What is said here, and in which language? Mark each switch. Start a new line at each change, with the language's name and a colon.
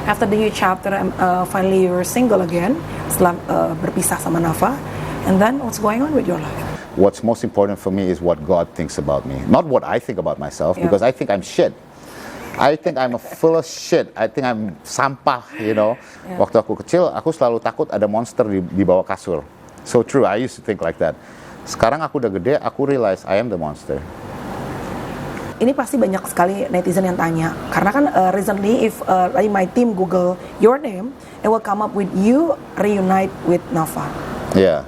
English: After the new chapter, finally you're single again,
Indonesian: setelah berpisah sama Nafa,
English: and then what's going on with your life? What's most important for me is what God thinks about me, not what I think about myself, Yeah. because I think I'm shit. I think I'm full of shit. I think I'm sampah, you know. Yeah.
Indonesian: Waktu aku kecil, aku selalu takut ada monster di bawah kasur.
English: So true, I used to think like that.
Indonesian: Sekarang aku udah gede, aku
English: realize I am the monster.
Indonesian: Ini pasti banyak sekali netizen yang tanya, karena kan
English: recently if my team Google your name, it will come up with you reunite with Nafa. Yeah.